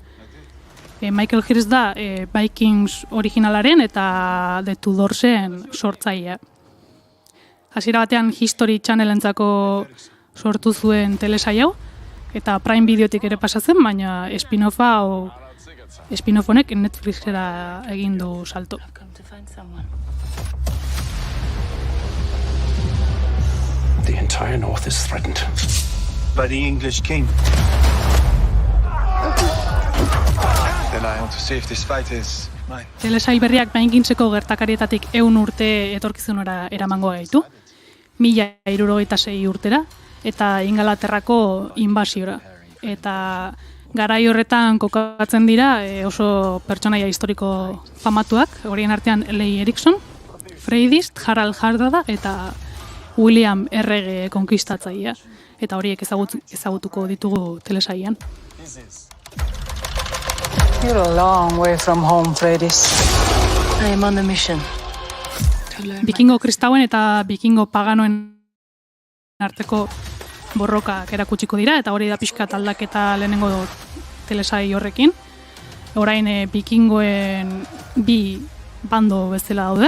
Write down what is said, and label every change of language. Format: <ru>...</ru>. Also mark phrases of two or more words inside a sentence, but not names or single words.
<eu>Michael Hirst da Vikings originalaren eta The Tudorsen sortzailea. Hasiera batean History Channelentzako sortu zuen telesail hau, eta Prime Videotik ere pasatzen, baina spin-off honek Netflixera egin du salto.</eu> <en>The entire north is threatened by the English king. Then I want to see if this fight is mine.</en> <eu>Telesail berriak Vikingseko gertakarietatik 100 urte etorkizunera eramango gaitu, 1066 urtera, eta Ingalaterrako inbasiora. Eta garai horretan kokatzen dira oso pertsonaia historiko famatuak, horien artean Leigh Erikson, Freydist, Harald Hardrada eta William Errege konkistatzailea. Eta horiek ezagutuko ditugu telesailean.</eu> <en>You're a long way from home, Freydist. I am on a mission.</en> <eu>Bikingo kristauen eta bikingo paganoen arteko borrokak erakutsiko dira, eta hori da pixkat aldaketa lehenengo telesai horrekin. Orain bikingoen bi bando bezala daude.</eu>